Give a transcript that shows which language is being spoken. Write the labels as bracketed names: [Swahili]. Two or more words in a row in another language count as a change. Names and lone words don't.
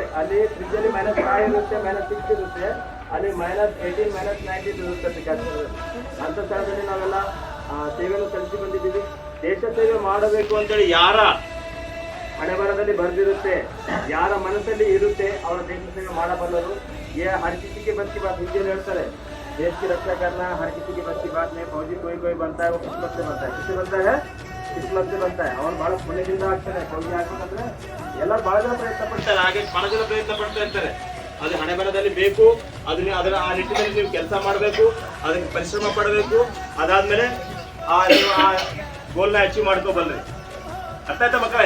[Kannada] ಅಲ್ಲಿ ಫ್ರಿಜ್ ಅಲ್ಲಿ -5 ಇರುತ್ತೆ, -6 ಇರುತ್ತೆ. ಅಲ್ಲಿ -18, -19 ಇರುತ್ತೆ ಕಾಶ್ಮೀರದಲ್ಲಿ. ಅಂತ ಸ್ಥಳದಲ್ಲಿ ನಾವೆಲ್ಲ ಸೇವೆಯನ್ನು ಸಲ್ಲಿಸಿ ಬಂದಿದ್ದೀವಿ. ದೇಶ ಸೇವೆ ಮಾಡಬೇಕು ಅಂತೇಳಿ ಯಾರ ಹಣೆ ಬರದಲ್ಲಿ ಬರೆದಿರುತ್ತೆ, ಯಾರ ಮನಸ್ಸಲ್ಲಿ ಇರುತ್ತೆ, ಅವರ ದೇಶ ಸೇವೆ ಮಾಡಬಲ್ಲರು. [Hindi] हर किसी के बस की बात हिंदी ಹೇಳ್ತಾರೆ. देश की रक्षा करना हर किसी की बस की बात नहीं. फौजी कोई बनता है वो किस्मत से बनता है. किससे बनता है? किस्मत से बनता है. [Kannada] ಅವನು ಬಹಳ ಪುಣ್ಯದಿಂದ ಆಗ್ತಾನೆ. ಫೌಜಿ ಆಗ್ಬೇಕಂದ್ರೆ ಎಲ್ಲರೂ ಬಹಳ ಜನ ಪ್ರಯತ್ನ ಪಡ್ತಾರೆ, ಹಾಗೆ ಬಹಳ ಜನ ಪ್ರಯತ್ನ ಪಡ್ತಾ ಇರ್ತಾರೆ. ಅದು ಹಣೆ ಬರದಲ್ಲಿ ಬೇಕು. ಅದರ ಆ ನಿಟ್ಟಿನಲ್ಲಿ ನೀವು ಕೆಲಸ ಮಾಡಬೇಕು, ಅದಕ್ಕೆ ಪರಿಶ್ರಮ ಪಡಬೇಕು. ಅದಾದ್ಮೇಲೆ ಆ ಗೋಲ್ನ ಅಚೀವ್ ಮಾಡ್ಕೋಬಲ್ರಿ. ಅರ್ಥ ಆಯ್ತಾ ಮಕ್ಕಳೇ?